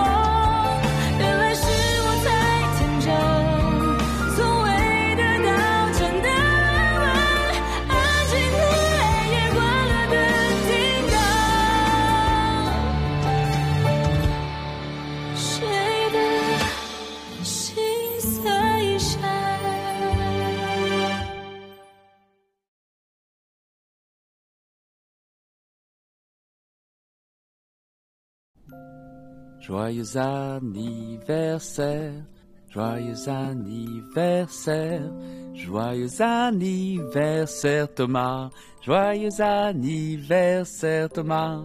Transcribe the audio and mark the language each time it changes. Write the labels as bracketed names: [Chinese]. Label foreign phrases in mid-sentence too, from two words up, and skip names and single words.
[Chinese] 原来是我太天真，从未得到真的安稳。安静的黑夜，关了灯，听到谁的心碎声。 [French] Joyeux anniversaire, joyeux anniversaire, joyeux anniversaire Thomas, joyeux anniversaire Thomas.